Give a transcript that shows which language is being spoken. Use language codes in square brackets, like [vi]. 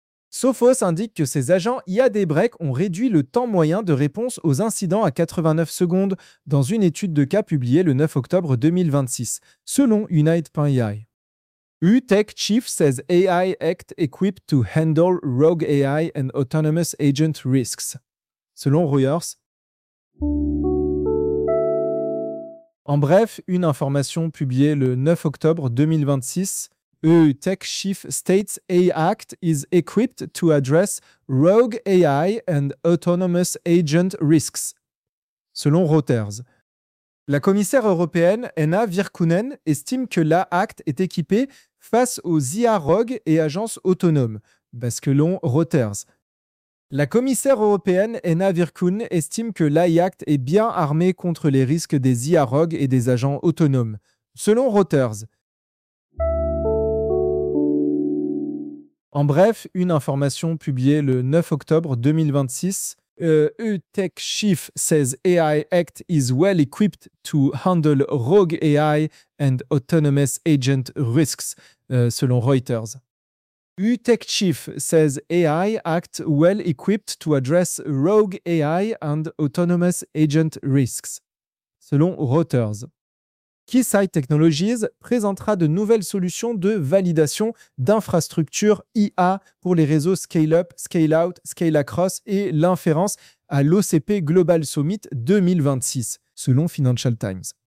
[fr] Sophos indique que ses agents IA Daybreak ont réduit le temps moyen de réponse aux incidents à 89 secondes dans une étude de cas publiée le 9 octobre 2026, selon Unite.ai. [en] UTech Chief says AI Act equipped to handle rogue AI and autonomous agent risks, selon Reuters. [fr] En bref, une information publiée le 9 octobre 2026, [en] Tech Chief states AI Act is equipped to address rogue AI and autonomous agent risks, selon Reuters. [fr] La commissaire européenne Anna Virkkunen estime que l'AI Act est équipée face aux IA rogues et agences autonomes, basculons Reuters. La commissaire européenne Anna Virkkunen estime que l'AI Act est bien armée contre les risques des IA rogues et des agents autonomes, selon Reuters. En bref, une information publiée le 9 octobre 2026. [en] Tech Chief says AI Act is well equipped to handle rogue AI and autonomous agent risks, selon Reuters. Tech Chief says AI Act well equipped to address rogue AI and autonomous agent risks, selon Reuters. [fr] Keysight Technologies présentera de nouvelles solutions de validation d'infrastructures IA pour les réseaux Scale-up, Scale-out, Scale-across et l'inférence à l'OCP Global Summit 2026, selon Financial Times.